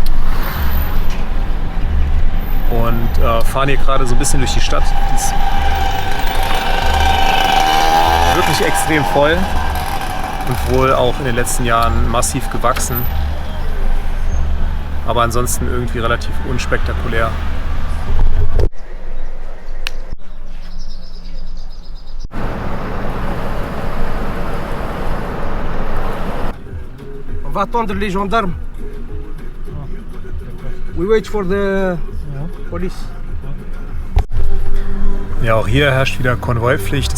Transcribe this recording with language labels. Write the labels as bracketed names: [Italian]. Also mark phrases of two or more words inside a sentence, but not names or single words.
[German] Und fahren hier gerade so ein bisschen durch die Stadt. Die ist wirklich extrem voll und wohl auch in den letzten Jahren massiv gewachsen, aber ansonsten irgendwie relativ unspektakulär. [French] On va attendre les gendarmes. [English] We wait for the police. [German] Ja, auch hier herrscht wieder Konvoipflicht.